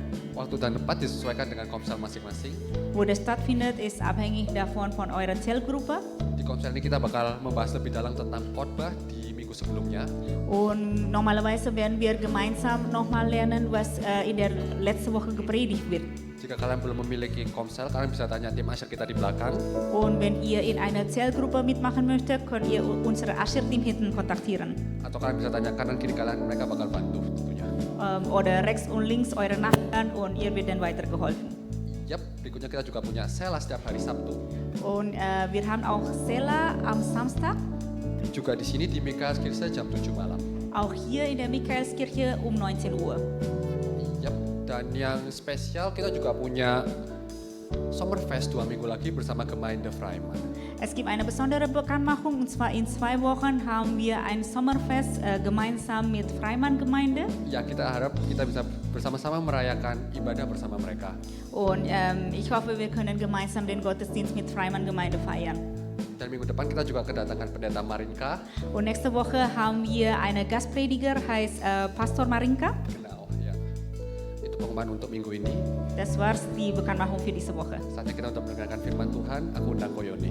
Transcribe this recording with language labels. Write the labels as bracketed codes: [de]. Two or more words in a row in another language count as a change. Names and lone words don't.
[id] Waktu dan tempat disesuaikan dengan komsel masing-masing. [de] Wo das stattfindet, ist abhängig davon von eurer Zellgruppe. [id] Di komsel ini kita bakal membahas lebih dalam tentang khotbah di minggu sebelumnya. [de] Und normalerweise werden wir gemeinsam nochmal lernen, was in der letzten Woche gepredigt wird. [id] Jika kalian belum memiliki komsel, kalian bisa tanya tim Asher kita di belakang. [de] Und wenn ihr in einer Zellgruppe mitmachen möchtet, könnt ihr unsere Asher-Team hinten kontaktieren. [id] Atau kalian bisa tanya kanan kiri kalian, mereka bakal bantu tentunya. [de] Oder rechts und links eure Nachbarn und ihr wird dann weitergeholfen. [id] Yap, berikutnya kita juga punya Sela setiap hari Sabtu. [de] Und wir haben auch Sela am Samstag, [id] Juga di sini di Michaelskirche jam 7 malam. [de] auch hier in der Michaelskirche um 19 Uhr. [id] Yap, dan yang spesial kita juga punya Sommerfest 2 minggu lagi bersama Gemeinde Freimann. [de] Es gibt eine besondere Bekanntmachung, und zwar in 2 Wochen haben wir ein Sommerfest gemeinsam mit Freimann-Gemeinde. [id] Ya, kita harap kita bisa bersama-sama merayakan ibadah bersama mereka. [de] Und ich hoffe, wir können gemeinsam den Gottesdienst mit Freimann-Gemeinde feiern. [id] Dan minggu depan kita juga kedatangan pendeta Marinka. [de] Und nächste Woche haben wir eine Gastprediger, heißt Pastor Marinka. Genau, [id] ya. Itu pengumuman untuk minggu ini. [de] Das war's, die Bekanntmachung für diese Woche. [id] Saatnya kita untuk mendengarkan firman Tuhan. Aku undang Koyoni.